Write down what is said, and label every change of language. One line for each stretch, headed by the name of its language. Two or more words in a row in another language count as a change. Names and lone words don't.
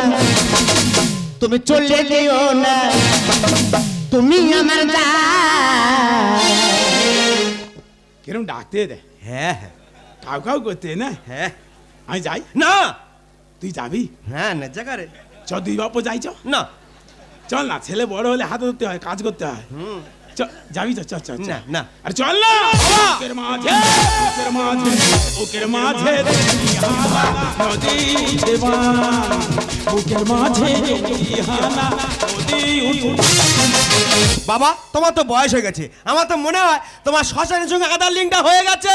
Bangla: ও কোশোনা তুমি চলে যেও না, তুমি আমার কিরম ডাকতে দে, হ্যাঁ হ্যাঁ কাউ কাউ করতে না। হ্যাঁ আমি যাই, না তুই যাবি? হ্যাঁ না জায়গারে চ, দুই বাপু যাই চ। না চল না, ছেলে বড় হলে হাতে ধরতে হয়, কাজ করতে হয়। চ, যাবি চ, চ চ চ। না না আরে চল না। বুকের মাঝে, বুকের মাঝে, বুকের মাঝে হানা নদী উঠে বান। বুকের মাঝে হানা নদী উঠে। বাবা তোমার তো বয়স হয়ে গেছে, আমার তো মনে হয় তোমার শ্মশানের সঙ্গে আধার লিঙ্কটা হয়ে গেছে।